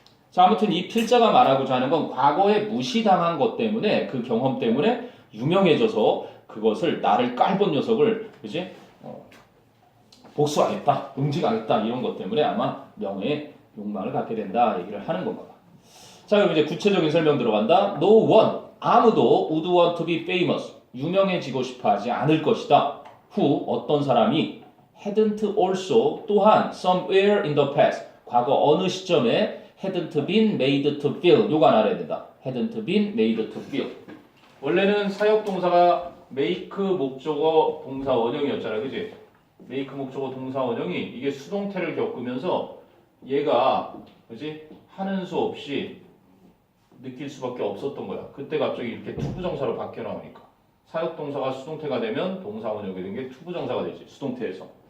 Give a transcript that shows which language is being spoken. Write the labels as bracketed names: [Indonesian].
[Korean] 자, 아무튼 이 필자가 말하고자 하는 건 과거에 무시당한 것 때문에 그 경험 때문에 유명해져서 그것을 나를 깔본 녀석을 그지? 복수하겠다, 응징하겠다 이런 것 때문에 아마 명예의 욕망을 갖게 된다 얘기를 하는 건가 봐. 자, 그럼 이제 구체적인 설명 들어간다. [English] No one, [Korean] 아무도 [English] would want to be famous, [Korean] 유명해지고 싶어 하지 않을 것이다. [English] Who, [Korean] 어떤 사람이 [English] hadn't also, [Korean] 또한 [English] somewhere in the past, [Korean] 과거 어느 시점에 [English] hadn't been made to feel, [Korean] 요거 하나 알아야 된다. [English] hadn't been made to feel. [Korean] 원래는 사역동사가 make 목적어 동사 원형이었잖아, 그지? make 목적어 동사 원형이 이게 수동태를 겪으면서 얘가 그지? 하는 수 없이 느낄 수밖에 없었던 거야. 그때 갑자기 이렇게 투부정사로 바뀌어 나오니까. 사역동사가 수동태가 되면 동사 원형이 된 게 투부정사가 되지, 수동태에서.